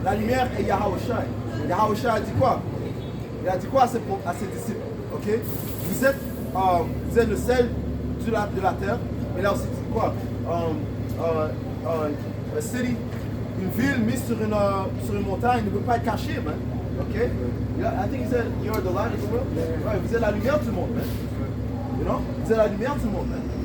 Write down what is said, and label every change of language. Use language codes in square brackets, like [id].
[fr] La lumière est Yahushai. Yahushai a dit quoi? Il a dit quoi à ses disciples? Ok. Vous êtes le sel de la terre. Et là aussi, c'est quoi? A city, une ville mise sur une montagne ne peut pas être cachée, man. Ok? [en] I think he said, you're the light of the world. [fr] Right, vous êtes la lumière du monde, man. [en] You know? [fr] Vous êtes la lumière du monde, man.